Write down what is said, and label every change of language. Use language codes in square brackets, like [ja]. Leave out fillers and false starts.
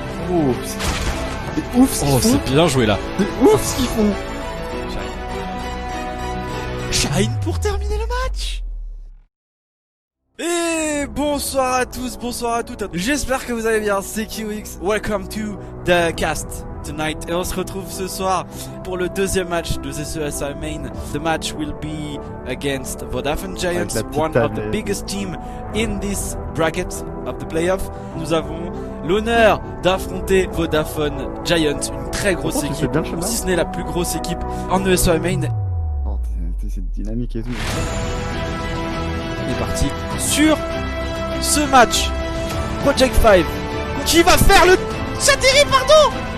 [fr] Oh, c'est ouf ce qu'ils font. C'est bien joué là. C'est ouf ce qu'ils font. Shine pour terminer le match. Et bonsoir à tous, bonsoir à toutes. J'espère que vous allez bien, c'est QX. [en] Welcome to the cast tonight. [fr] Et on se retrouve ce soir pour le deuxième match de CSI Main. [en] The match will be against Vodafone Giants, one of the biggest team in this bracket of the playoff. [fr] Nous avons l'honneur d'affronter Vodafone Giants, une très grosse équipe, si ce n'est la plus grosse équipe en ESI Main. Oh, c'est dynamique et tout. On est parti sur ce match. Project 5 qui va faire le Chattery, pardon.